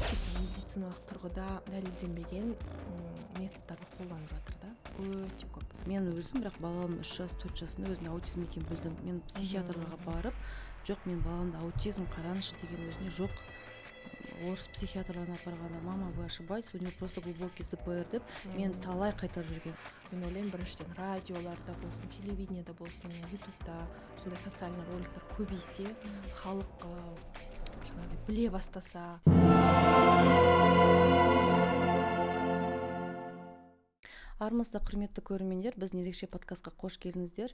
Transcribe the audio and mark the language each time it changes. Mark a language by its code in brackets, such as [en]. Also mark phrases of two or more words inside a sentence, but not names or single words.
[kk] Медициналық тұрғыда дәлелденбеген методтарды қолданып жатыр да, өте көп. Мен өзім, бірақ балам 3 жас, 4 жасында өзіме аутизм екенін білдім. Мен психиатрға барып, жоқ, мен баламда аутизм қараңызшы деген өзіне жоқ. Орыс психиатрларына апарғанда, [ru] мама, вы ошибаетесь, у него просто глубокий ЗПР [kk] деп, мен талай қайтарып жүрген. Мен ойлаймын, біріншіден радиоларда болсын, телевидениеда болсын, ютубта сондай социальный роликтер көбейсе, халық біле бастаса. Армысыздар, құрметті көрермендер, біздің ерекше подкастқа қош келдіңіздер.